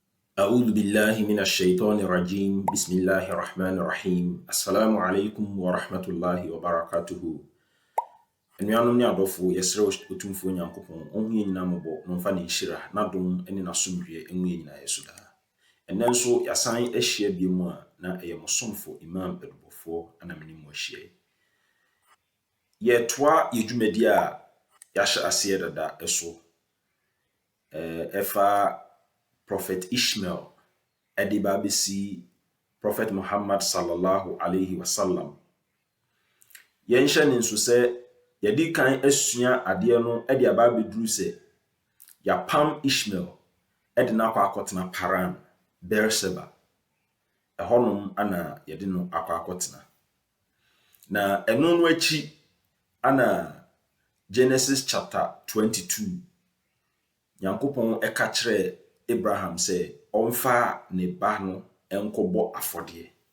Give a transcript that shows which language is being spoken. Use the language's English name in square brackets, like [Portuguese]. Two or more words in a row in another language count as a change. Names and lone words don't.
[Arabic] أعوذ بالله من الشيطان الرجيم بسم الله الرحمن الرحيم السلام عليكم ورحمة الله وبركاته [Akan] Anuanom ne adɔfo yɛsrɛ otumfo Nyankopɔn ɔhu yɛ nyinaa mmɔbɔ na ɔmfa ne nhyira n'adom ne n'asomdwie ɛngu yɛ nyinaa yɛso daa. Ɛnnɛ nso yɛasan ahyia bio mu a na ɛyɛ mo somfo Imam Adubɔfoɔ ana me ne mo ahyia. Yɛtoa yɛ dwumadi a yɛahyɛ aseɛ dada ɛso ɛfa Prophet Ishmael ɛde ba bɛsi Prophet Muhammad [Arabic] صلى الله عليه وسلم. [Akan] Yɛnhyɛ ne nso sɛ yɛdi kan asua adeɛ no ɛde aba abɛduru sɛ yɛapam Ishmael ɛde no akɔ akɔtena Paran, Beersheba. Ɛhɔnom ana yɛde no akɔ akɔtena. Na ɛno no akyi ana Genesis chapter 22 Nyankopɔn ɛka kyerɛ Abraham sɛ ɔmfa ne ba no ɛnkɔbɔ afɔdeɛ.